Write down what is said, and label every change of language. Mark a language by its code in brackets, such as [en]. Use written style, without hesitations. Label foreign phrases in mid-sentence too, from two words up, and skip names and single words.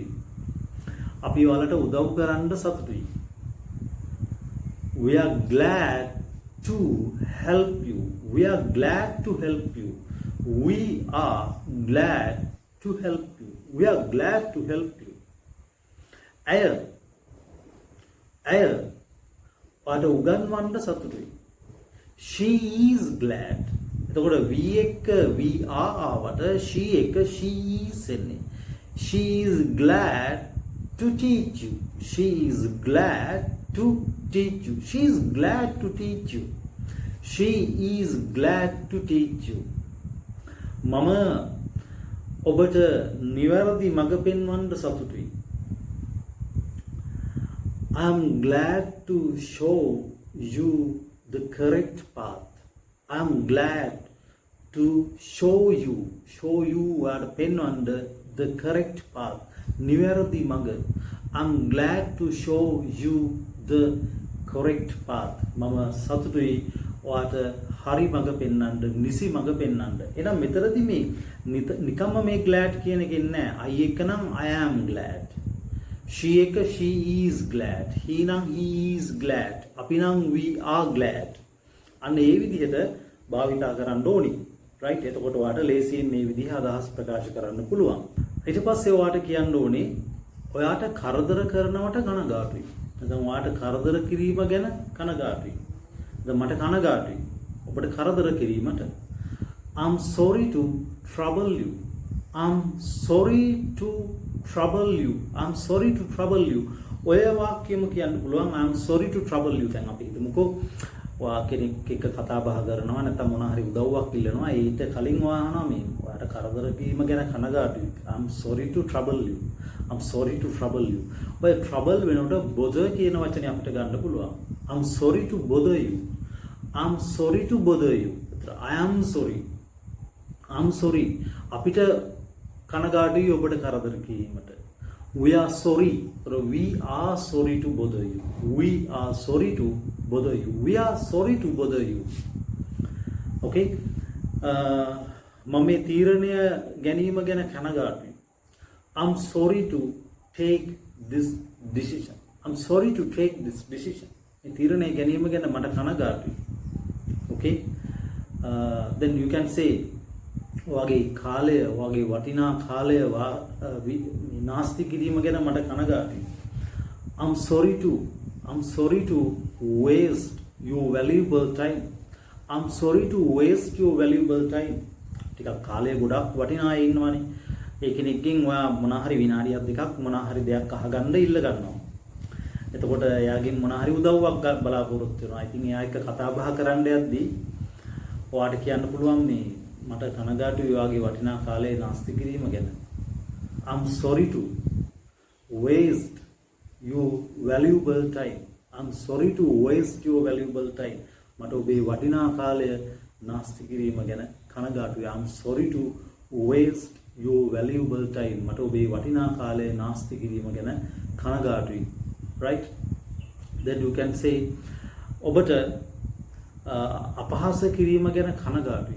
[si] අපි ඔයාලට උදව් කරන්න සතුටුයි. [en] We are glad to help you. We are glad to help you. We are glad to help you. We are glad to help you. [si] ඇය ඔයාට උගන්වන්න සතුටුයි. [en] She is glad. එතකොට we එක we are ආවට she එක she is එන්නේ. She is glad to teach you. She is glad to teach you. She is glad to teach you. She is glad to teach you. [si] මම ඔබට නිවැරදි මඟ පෙන්වන්න සතුටුයි. [en] I'm glad to show you the correct path. I'm glad to show you are පෙන්වන්න the correct path. [si] නිවැරදි මඟ. I'm glad to show you the correct path. මම සතුටුයි ඔයාට හරි මඟ පෙන්වන්න, නිසි මඟ පෙන්වන්න. එහෙනම් මෙතනදී මේ නිකම්ම මේ glad කියන එකෙන් නෑ. [en] I [si] එක නම් [en] I am glad. She එක she is glad. He නම් he is glad. [si] අපි නම් [en] we are glad. [si] අන්න ඒ විදිහට භාවිතා කරන්න ඕනි. right? එතකොට ඔයාට ලේසියෙන් මේ විදිහ අදහස් ප්‍රකාශ කරන්න පුළුවන්. ඊට පස්සේ ඔයාට කියන්න ඕනේ ඔයාට කරදර කරනවට කනගාටුයි. නැත්නම් ඔයාට කරදර කිරීම ගැන කනගාටුයි. දැන් මට කනගාටුයි. ඔබට කරදර කිරීමට. [en] I'm sorry to trouble you. I'm sorry to trouble you. I'm sorry to trouble you. [si] ඔය වාක්‍යෙම කියන්න පුළුවන් [en] I'm sorry to trouble you. [si] දැන් අපි හිතමුකෝ ඔයා කෙනෙක් එක්ක කතා බහ කරනවා නැත්නම් මොනවා හරි උදව්වක් ඉල්ලනවා. ඊට කලින් ඔයා අහනවා මේ ඔයාට කරදර කිරීම ගැන කනගාටුයි. [en] I'm sorry to trouble you. I'm sorry to trouble you. [si] ඔය trouble වෙනකොට bother කියන වචනේ අපිට ගන්න පුළුවන්. [en] I'm sorry to bother you. I'm sorry to bother you. I am sorry. I'm sorry. [si] අපිට කනගාටුයි ඔබට කරදර කිරීමට. [en] We are sorry. We are sorry to bother you. We are sorry to bother you. We are sorry to bother you. [si] Okay? මම මේ තීරණය ගැනීම ගැන කනගාටුයි. [en] I'm sorry to take this decision. I'm sorry to take this decision. [si] මේ තීරණය ගැනීම ගැන මට කනගාටුයි. Okay? [en] Then you can say [si] වගේ කාලය වගේ වටිනා කාලය නාස්ති කිරීම ගැන මට කනගාටුයි. [en] I'm sorry to waste your valuable time. I'm sorry to waste your valuable time. [si] ටිකක් කාලය ගොඩක් වටිනා අය ඉන්නවනේ. ඒ කෙනෙක්ගෙන් ඔයා මොනවා හරි විනාඩියක් දෙකක් මොනවා හරි දෙයක් අහගන්න ඉල්ල ගන්නවා. එතකොට එයාගෙන් මොනවා හරි උදව්වක් බලාපොරොත්තු වෙනවා. ඉතින් එයා එක්ක කතා බහ කරන්න යද්දී ඔයාට කියන්න පුළුවන් මේ මට කනගාටුයි වාගේ වටිනා කාලේ නාස්ති කිරීම ගැන. [en] I'm sorry to waste your valuable time. I'm sorry to waste your valuable time. [si] මට ඔබේ වටිනා කාලය නාස්ති කිරීම ගැන කනගාටුයි. [en] I'm sorry to waste your valuable time. [si] මට ඔබේ වටිනා කාලය නාස්ති කිරීම ගැන කනගාටුයි. [en] Right? Then you can say [si] ඔබට අපහාස කිරීම ගැන කනගාටුයි.